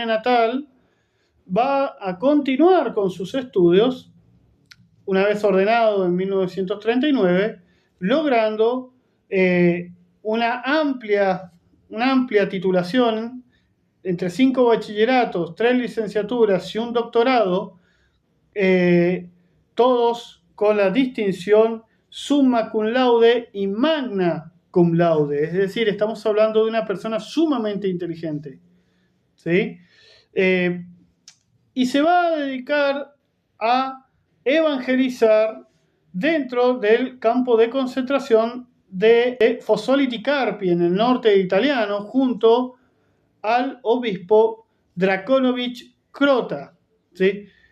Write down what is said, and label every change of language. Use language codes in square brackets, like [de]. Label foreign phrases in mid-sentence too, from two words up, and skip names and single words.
[es] natal, va a continuar con sus estudios, una vez ordenado en 1939, logrando una amplia titulación entre 5 bachilleratos, 3 licenciaturas y un doctorado, todos con la distinción [la] summa cum laude [es] y [la] magna cum laude. [es] Es decir, estamos hablando de una persona sumamente inteligente, ¿sí? Y se va a dedicar a evangelizar dentro del campo de concentración de Fossoli di Carpi en el norte italiano junto al obispo Draconovich Crota, ¿sí?